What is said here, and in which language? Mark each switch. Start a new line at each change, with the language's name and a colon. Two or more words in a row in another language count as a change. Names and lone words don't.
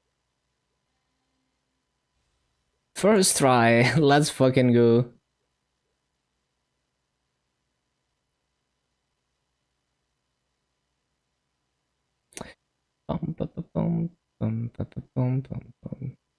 English: First try, let's fucking go. Bum, ba-ba-bum, bum, ba-ba-bum, bum, bum.